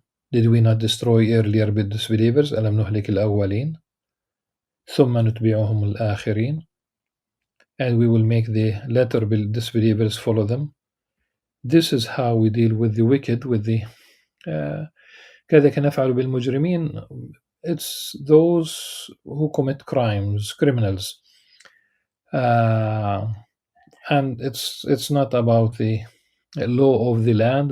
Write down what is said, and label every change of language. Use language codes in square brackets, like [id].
[en] Did we not destroy earlier disbelievers? [ar] ألم نهلك الأولين ثم نتبعهم الآخرين. [en] And we will make the latter disbelievers follow them. This is how we deal with the wicked, with the [ar] كذلك نفعل بالمجرمين. [en] It's those who commit crimes, criminals. And it's not about the law of the land.